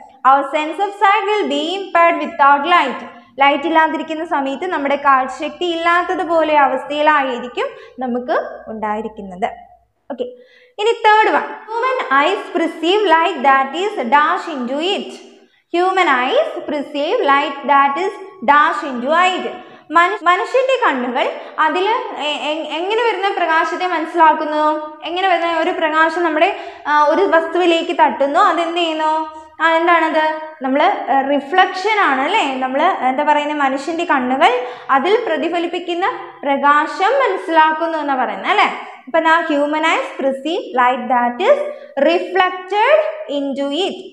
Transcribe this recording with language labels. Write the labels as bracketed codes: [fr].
[en] Our sense of sight will be impaired without light. [ml] Light ഇല്ലാതിരിക്കുന്ന സമയത്ത് നമ്മുടെ കാഴ്ചശക്തി ഇല്ലാത്തതുപോലെ അവസ്ഥയിലായിരിക്കും നമുക്ക് ഉണ്ടായിരിക്കുന്നത്. [en] Okay, ഇനി third one, human eyes perceive light that is dash into it. Human eyes perceive light that is dash into it. [ml] മനുഷ്യന്റെ കണ്ണുകൾ അതിൽ എങ്ങനെ വരുന്ന പ്രകാശത്തെ മനസ്സിലാക്കുന്നു? എങ്ങനെ വരുന്ന ഒരു പ്രകാശം നമ്മുടെ ഒരു വസ്തുവിലേക്ക് തട്ടുന്നു, അതെന്ത് ചെയ്യുന്നു? എന്താണത്? നമ്മൾ റിഫ്ലക്ഷൻ ആണ് അല്ലേ? നമ്മൾ എന്താ പറയുന്നത്, മനുഷ്യന്റെ കണ്ണുകൾ അതിൽ പ്രതിഫലിപ്പിക്കുന്ന പ്രകാശം മനസ്സിലാക്കുന്നു എന്നാ പറയുന്നത് അല്ലേ? [en] അപ്പൊ human eyes perceive light that is reflected into it.